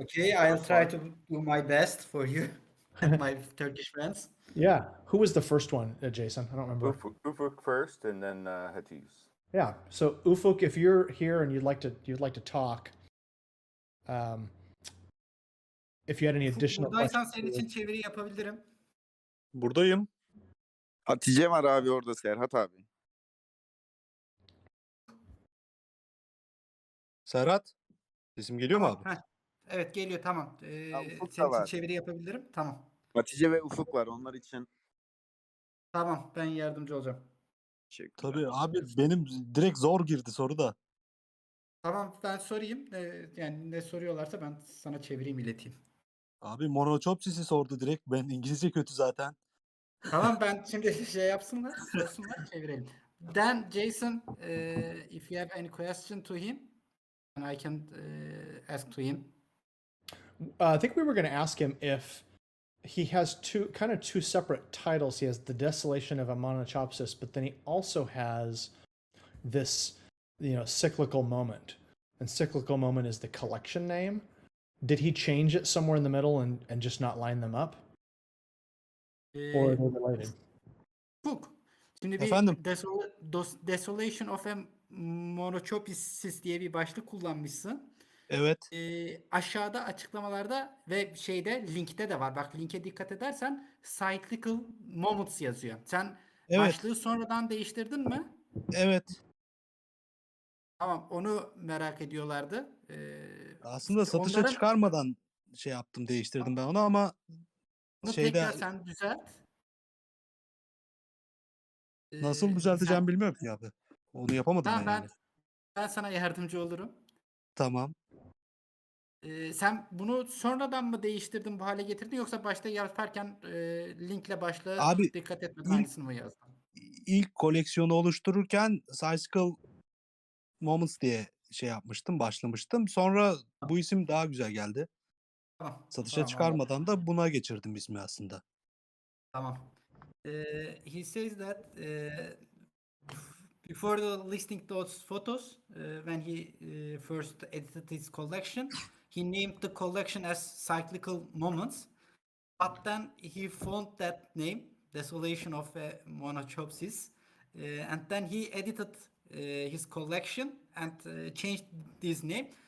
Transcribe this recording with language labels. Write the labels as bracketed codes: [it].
[en] Okay, I'll try to do my best for you and my Turkish friends. Yeah. Who was the first one, Jason? I don't remember. Ufuk first, and then Hatice. Yeah. So Ufuk, if you're here and you'd like to talk, if you had any additional [tr] Buradaysan [en] questions. [tr] senin için çeviri yapabilirim. Buradayım. Hatice var abi orada, Serhat abi. Serhat, sesim geliyor mu abi? Heh. Evet geliyor tamam. Ufuk da Senin için var. çeviri yapabilirim. Tamam. Hatice ve Ufuk var, onlar için. Tamam ben yardımcı olacağım. Tabii abi, benim direkt zor girdi soru da. Tamam ben sorayım. Yani ne soruyorlarsa ben sana çevireyim, ileteyim. Abi monochopsis'i sordu direkt. Ben İngilizce kötü zaten. Tamam ben şimdi şey yapsınlar, sorsunlar, çevirelim. [en] Then Jason, if you have any question to him, and I can ask to him. I think we were going to ask him if he has two separate titles. He has the Desolation of a Monochopsis, but then he also has this, cyclical moment. And cyclical moment is the collection name. Did he change it somewhere in the middle and just not line them up? Or are they related? [tr] Şimdi Efendim? bir Desolation of a Monochopsis diye bir başlık kullanmışsın. Evet. Aşağıda açıklamalarda ve linkte de var. Bak linke dikkat edersen cyclical moments yazıyor. Sen başlığı sonradan değiştirdin mi? Evet. Tamam, onu merak ediyorlardı. Aslında satışa çıkarmadan değiştirdim ben onu ama onu tekrar sen düzelt. Nasıl düzelteceğimi bilmiyorum ki abi. Onu yapamadım yani. Ben sana yardımcı olurum. Tamam. Sen bunu sonradan mı değiştirdin, bu hale getirdin, yoksa başta yaparken linkle başlığı dikkat etmeden aynısını mı yazdın? İlk koleksiyonu oluştururken Cyclical Moments diye başlamıştım. Sonra bu isim daha güzel geldi. Tamam. Satışa çıkarmadan da buna geçirdim ismi aslında. Tamam. [en] He says that before the listing those photos, when he first edited his collection, he named the collection as Cyclical Moments, but then he found that name, Desolation of a Monochopsis, and then he edited his collection and changed this name.